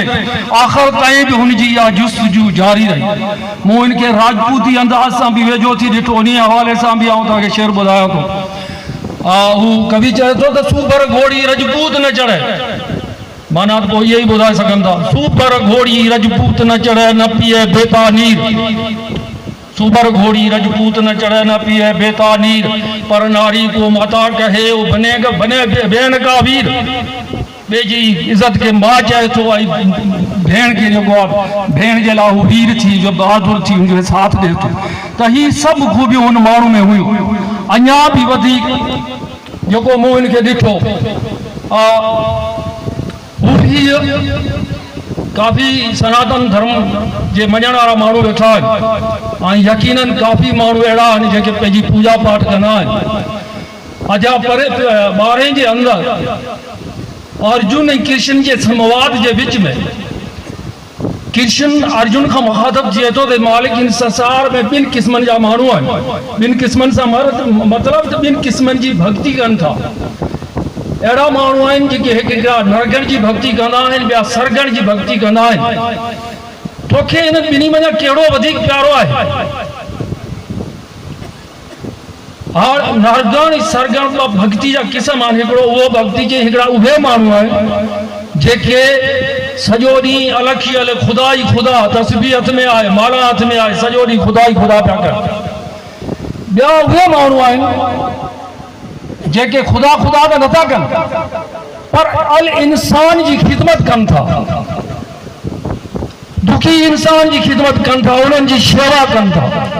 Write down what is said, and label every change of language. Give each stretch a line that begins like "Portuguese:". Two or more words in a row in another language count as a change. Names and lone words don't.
Sindhi: आख़िर ताईं बि हुनजी इहा जुस्तजू जारी रही। मूं हिनखे राजपूती अंदाज़ सां बि वेझो थी ॾिठो, उन हवाले सां बि आउं तव्हांखे शेर ॿुधायां थो। हू कवि चए थो त
Rajasthani: सूपर घोड़ी रजपूत न चढ़े,
Sindhi: माना त पोइ इहो ई ॿुधाए सघनि था।
Rajasthani: सूपर घोड़ी रजपूत न चढ़े, न पिए बेता नीर। सूपर घोड़ी रजपूत न चढ़े, न पिए बेता नीर, पर नारी को माता कहे वो बने भेण का वीर।
Sindhi: ॿिए जी इज़त खे मां चए थो, ऐं भेण खे जेको आहे भेण जे लाइ हू वीर थी, जो बहादुर थी, हुनजो साथ ॾिए थो। त ही सभु खूबियूं हुन माण्हू में हुयूं। अञा बि वधीक जेको मूं हिनखे ॾिठो, हू बि काफ़ी सनातन धर्म जे मञण वारा माण्हू वेठा आहिनि, ऐं यकीनन काफ़ी माण्हू अहिड़ा आहिनि जेके पंहिंजी पूजा पाठ कंदा आहिनि। अजा परे 12 जे अंदरि अर्जुन ऐं कृष्ण जे संवाद जे विच में कृष्ण अर्जुन का मुखातब थिए थो त मालिक इन संसार में ॿिनि क़िस्मनि जा माण्हू आहिनि। ॿिनि क़िस्मनि सां मतिलबु त ॿिनि क़िस्मनि जी भक्ति कनि था। अहिड़ा माण्हू आहिनि जेके हिकिड़ा नरगण जी भक्ति कंदा आहिनि, ॿिया सरगण जी भक्ति कंदा आहिनि। तोखे इन ॿिन्ही में कहिड़ो वधीक प्यारो आहे? और नरगण सरगण भक्ति जा क़िस्म आहिनि। हिकिड़ो उहो भक्ति जे हिकिड़ा उहे माण्हू आहिनि जेके सॼो ॾींहुं अलखियल ख़ुदा ई ख़ुदा, तस्बीह हथ में आहे, माला हथ में आहे, सॼो ॾींहुं ख़ुदा ई ख़ुदा पिया कनि। ॿिया उहे माण्हू आहिनि जेके ख़ुदा ख़ुदा त नथा कनि, पर अल इंसान जी ख़िदमत कनि था, दुखी इंसान जी ख़िदमत कनि था, उन्हनि जी शेवा कनि था।